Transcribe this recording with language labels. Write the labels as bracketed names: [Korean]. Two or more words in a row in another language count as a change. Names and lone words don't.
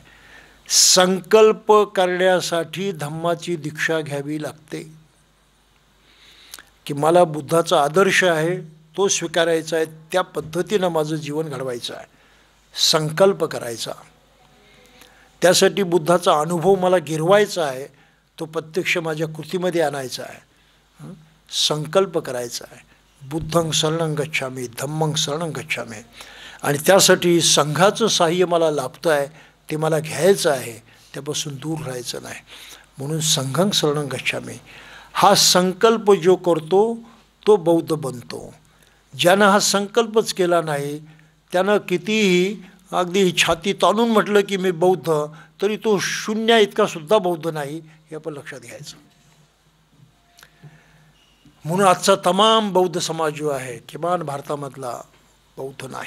[Marathi] संकल्प करण्यासाठी धम्माची दीक्षा घ्यावी लागते की मला बुद्धाचा आदर्श आहे तो स्वीकारायचा आहे, त्या पद्धतीनं माझं जीवन घडवायचं आहे. संकल्प करायचा, त्यासाठी बुद्धाचा अनुभव मला गिरवायचा आहे, तो प्रत्यक्ष माझ्या कृतीमध्ये आणायचा आहे. संकल्प करायचा आहे. [Pali] बुद्धं शरणं गच्छामि, धम्मं शरणं गच्छामि. [Marathi] आणि त्यासाठी संघाचं साह्य मला लाभतं आहे, ते मला घ्यायचं आहे, त्यापासून दूर राहायचं नाही. [Pali] म्हणून संघं शरणं गच्छामि. [Marathi] हा संकल्प जो करतो तो बौद्ध बनतो. ज्यानं हा संकल्पच केला नाही, त्यानं कितीही अगदी छाती ताणून म्हटलं की मी बौद्ध, तरी तो शून्य इतका सुद्धा बौद्ध नाही, हे आपण लक्षात घ्यायचं. म्हणून आजचा तमाम बौद्ध समाज जो आहे किमान भारतामधला बौद्ध नाही.